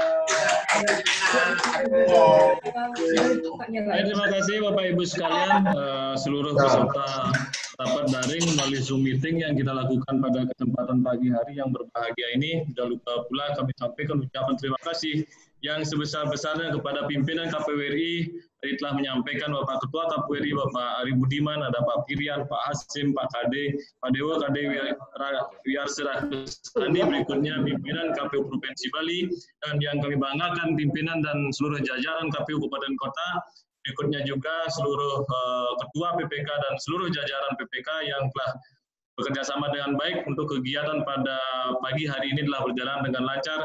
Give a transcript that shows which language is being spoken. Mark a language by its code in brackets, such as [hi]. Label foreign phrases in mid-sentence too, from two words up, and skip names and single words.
[id] Terima kasih Bapak Ibu sekalian, seluruh peserta rapat daring melalui Zoom meeting yang kita lakukan pada kesempatan pagi hari yang berbahagia ini. Tidak lupa pula kami sampaikan ucapan terima kasih yang sebesar-besarnya kepada pimpinan KPU RI yang telah menyampaikan Bapak Ketua KPU RI, Bapak Arif Budiman, ada Pak Firian, Pak Hasim, Pak Kade, Pak Dewa, Kade Wiarsera Andi, berikutnya pimpinan KPU Provinsi Bali, dan yang kami banggakan pimpinan dan seluruh jajaran KPU Kabupaten Kota, berikutnya juga seluruh Ketua PPK dan seluruh jajaran PPK yang telah bekerja sama dengan baik untuk kegiatan pada pagi hari ini telah berjalan dengan lancar.